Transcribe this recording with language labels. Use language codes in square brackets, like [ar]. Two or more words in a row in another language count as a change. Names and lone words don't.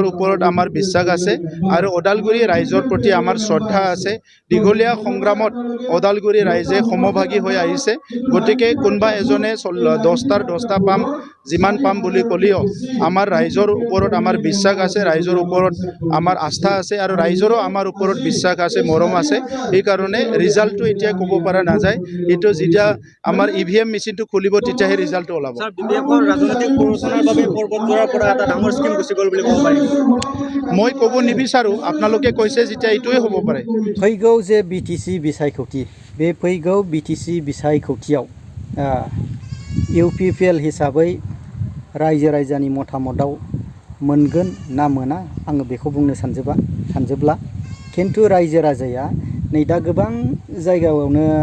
[as] ওপৰত আমাৰ বিশ্বাস আছে আৰু ওদালগুৰি ৰাইজৰ প্ৰতি আমাৰ শ্ৰদ্ধা আছে দীঘলীয়া সংগ্ৰামত ওদালগুৰি ৰাইজে সমভাগী হৈ আহিছে গতিকে কোনোবা এজনে 10টা পাম যিমান পাম বুলি ক'লেও আমাৰ ৰাইজৰ ওপৰত আমাৰ বিশ্বাস আছে ৰাইজৰ ওপৰত আমাৰ আস্থা আছে আৰু ৰাইজৰো আমাৰ ওপৰত বিশ্বাস আছে মৰম আছে সেইকাৰণে ৰিজাল্টটো এতিয়া ক'ব পৰা নাযায় এইটো যেতিয়া আমাৰ EVM মেচিনটো খুলিব তেতিয়াহে ৰিজাল্টটো ওলাব BPFৰ ৰাজনৈতিক প্ৰৰোচনাৰ বাবে পৰ্বতজোৰাৰ পৰা এটা ডাঙৰ স্কিম গুচি গ'ল বুলি ক'ব পাৰি মই ক'ব নিবিচাৰোঁ আপোনালোকে কৈছে যেতিয়া এইটোৱে হ'ব পাৰে [brx] फैगौ जे BTC बिसायख'थि बे फैगौ BTC बिसायख'थियाव UPPL हिसाबै रायजो राजानि मतामताव मोनगोन ना मोना आङो बेखौ बुंनो सानजोबला खिन्थु रायजो राजाया नै दा गोबां जायगायावनो